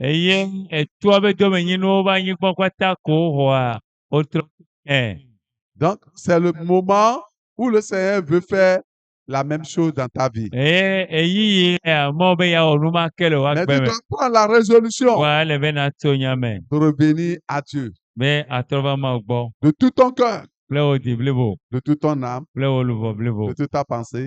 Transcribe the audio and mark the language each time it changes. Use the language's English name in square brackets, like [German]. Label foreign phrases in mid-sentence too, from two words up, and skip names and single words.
[Ewe] Etoa be domenyinu va anyigba kpata ko xɔa wotrɔ. [French] Donc, c'est le moment où le Seigneur veut faire la même chose dans ta vie. Mais tu dois prendre la résolution de revenir à Dieu de tout ton cœur, de toute ton âme, de toute ta pensée.